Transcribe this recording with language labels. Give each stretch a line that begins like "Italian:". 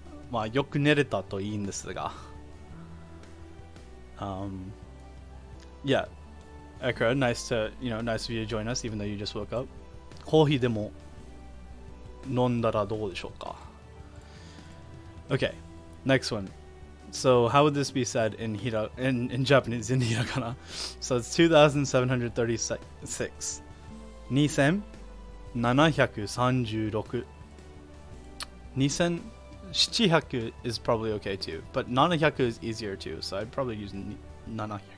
Japanese: まあよく寝れたといいんですが。
English: Yeah, Ekra, nice of you to join us, even though you just woke up.
Japanese: コーヒーでも飲んだらどうでしょうか?
English: Okay, next one. So how would this be said in Japanese in hiragana? So it's 2736. 2736. 2700 is probably okay too, but 700 is easier too, so I'd probably use 700.